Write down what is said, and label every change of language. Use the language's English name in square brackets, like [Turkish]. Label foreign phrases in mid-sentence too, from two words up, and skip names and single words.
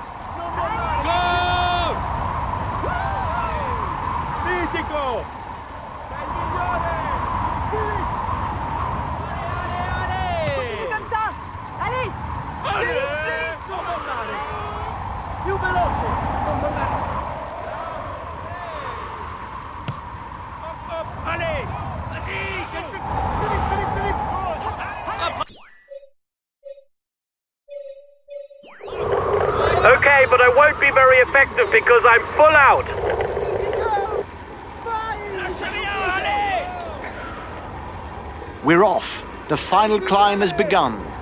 [Italian] Non Go! Mitico! Sei il migliore! [French] Continue comme ça! Allez! Allez! [Italian] Non mollare! Più veloce! Non mollare! [French] Hop, hop! Allez! Vas-y! Philippe, Philippe! [English] Okay, but I won't be very effective because I'm full out. We're off. The final climb has begun.